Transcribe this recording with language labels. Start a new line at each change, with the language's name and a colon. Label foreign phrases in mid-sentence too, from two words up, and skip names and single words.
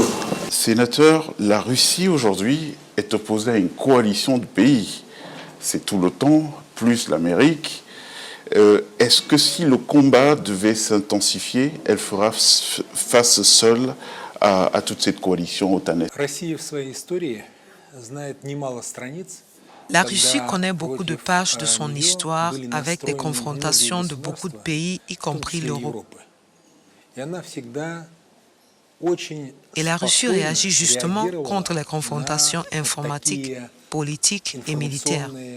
French: Sénateur, la Russie aujourd'hui est opposée à une coalition de pays. C'est tout l'OTAN, plus l'Amérique. Est-ce que si le combat devait s'intensifier, elle fera face seule à toute cette coalition otanaise?
Russian: Россия в своей истории знает немало страниц,
French: La Russie connaît beaucoup de pages de son histoire avec des confrontations de beaucoup de pays, y compris l'Europe. Et la Russie réagit justement contre les confrontations informatiques, politiques et militaires.